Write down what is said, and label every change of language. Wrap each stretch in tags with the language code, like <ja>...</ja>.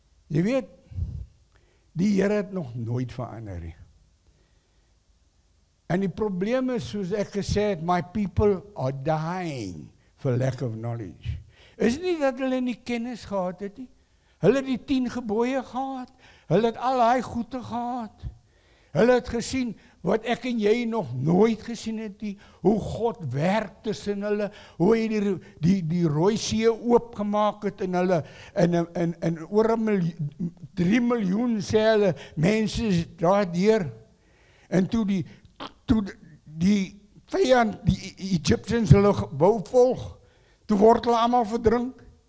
<af>Jy weet, die Here het nog nooit verander nie. En die probleem is, soos ek gesê het,</af> <en>my people are dying for lack of knowledge.</en> <af>Is nie dat hulle nie kennis gehad het nie. Hulle het die 10 gebooie gehad. Hulle het al daai goede gehad. Hulle het gesien wat ek en jy nog nooit gesien het nie. Hoe God werk tussen hulle. Hoe hy die Rooi See oopgemaak het in hulle. En oor 3 miljoen sê hulle mense daardeur. En toe die vyand, die Egyptians hulle wou volg, toe word hulle almal verdrink.</af>